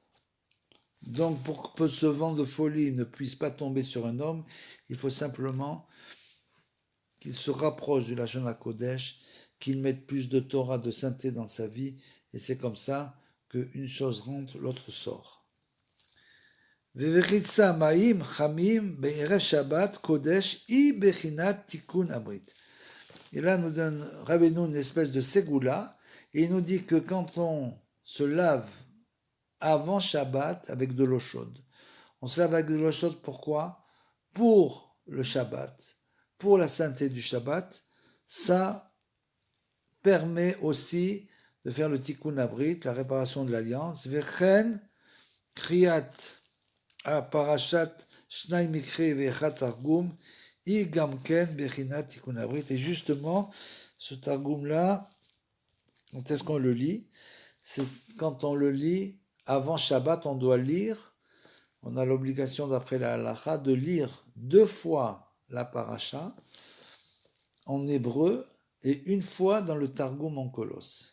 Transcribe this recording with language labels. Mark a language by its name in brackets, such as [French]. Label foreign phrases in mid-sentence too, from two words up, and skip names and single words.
[French] Donc, pour que ce vent de folie ne puisse pas tomber sur un homme, il faut simplement qu'il se rapproche du [Hebrew] לשון הקודש, [French] qu'il mette plus de Torah, de sainteté dans sa vie, et c'est comme ça qu'une chose rentre, l'autre sort. [Hebrew] ורחיצה מים חמים בערב שבת קודש היא בחינת תיקון הברית. [French] Et là, nous donne Rabbeinu une espèce de ségoula, et il nous dit que quand on se lave avant Shabbat avec de l'eau chaude, on se lave avec de l'eau chaude pourquoi? Pour le Shabbat, pour la sainteté du Shabbat, ça permet aussi de faire le [Hebrew] תיקון הברית, [French] la réparation de l'alliance. [Hebrew] וכן קריאת הפרשה שניים מקרא ואחד תרגום היא גם כן בחינת תיקון הברית. [French] Et justement, ce targum-là, quand est-ce qu'on le lit? C'est quand on le lit avant Shabbat, on doit lire. On a l'obligation, d'après la halakha, de lire 2 fois la paracha en hébreu et 1 fois dans le Targum en colosse.